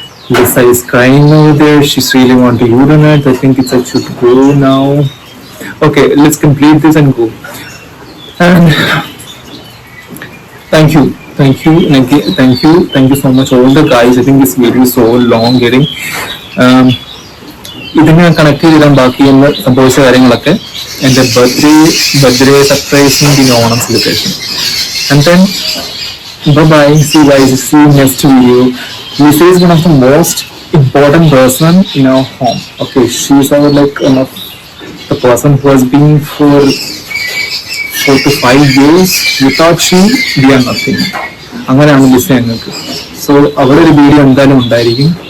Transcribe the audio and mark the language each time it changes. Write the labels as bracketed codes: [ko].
[en] Lisa is crying over there. She's really want to urinate. I think I should go now. Okay, let's complete this and go. And thank you, thank you so much, all the guys. I think this video is so long getting. [ml] ഇതിനെ ഞാൻ connect ചെയ്തിടാൻ ബാക്കി എന്ന് സംഭവിച്ച കാര്യങ്ങളൊക്കെ എൻ്റെ birthday സർപ്രൈസും പിന്നെ Onam celebration. [en] And then bye, see you guys, see you next video. Lisa is one of the most important person in our home. Okay, she's our like one of the person who has been for 4 to 5 years. Without she, we are nothing. [ml] അങ്ങനെയാണ് Lisa ഞങ്ങൾക്ക്. So അവിടെ ഒരു video എന്തായാലും ഉണ്ടായിരിക്കും.